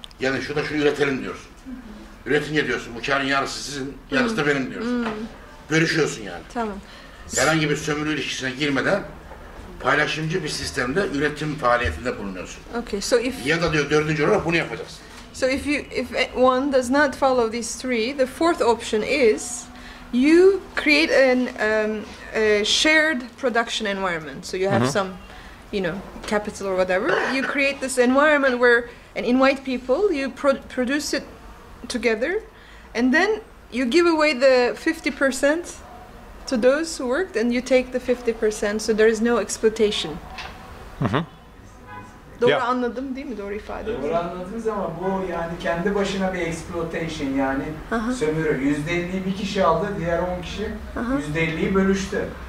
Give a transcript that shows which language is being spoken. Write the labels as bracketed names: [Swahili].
[Turkish] Yani şurada şunu üretelim diyorsun. Üretince diyorsun bu karın yarısı sizin, yarısı da benim diyorsun. Bölüşüyorsun yani. Tamam. Herhangi bir sömürü ilişkisine girmeden paylaşımcı bir sistemde üretim faaliyetinde bulunuyorsun. [English] Okay, so if [Turkish] Ya da diyor dördüncü olarak bunu yapacaksın. [English] if one does not follow these three, the fourth option is you create a shared production environment. So you have some, capital or whatever. You create this environment where and invite people. You produce it together, and then you give away the 50% to those who worked, and you take the 50%. So there is no exploitation. [Turkish] Doğru anladım değil mi? Doğru ifade ettim. Doğru anladınız ama bu yani kendi başına bir exploitation yani sömürü. %50'yi bir kişi aldı, diğer 10 kişi %50'yi bölüştü.